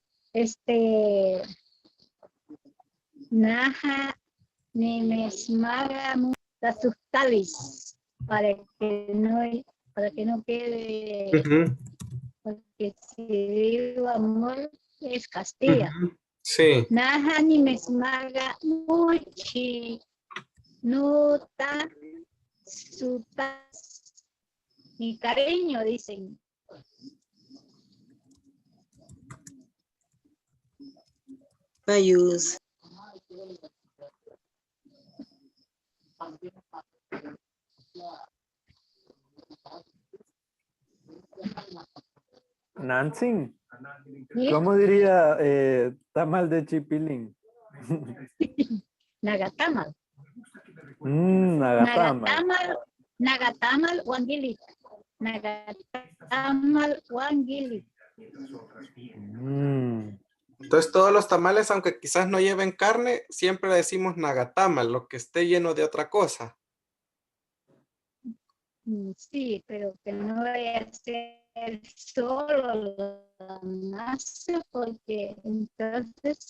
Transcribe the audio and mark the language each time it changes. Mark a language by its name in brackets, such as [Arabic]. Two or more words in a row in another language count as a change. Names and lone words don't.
[Pipil] Naja nimesmaga tasujtalis [Spanish] para que no quede, Ujú, porque si digo amor es Castilla. ujú. Sí. [Pipil] Naja nimesmaga muchi nuta sutas [Spanish] mi cariño, dicen. [Pipil] Ayús. [Spanish] Nancy, ¿Sí? ¿cómo diría tamal de chipilín? [Pipil] Nagatamal. Nagatamal. Nagatamal Wangili. Nagatamal Wangili. [Spanish] Entonces todos los tamales, aunque quizás no lleven carne, siempre le decimos nagatamal, lo que esté lleno de otra cosa. Sí, pero que no vaya a ser solo la masa, porque entonces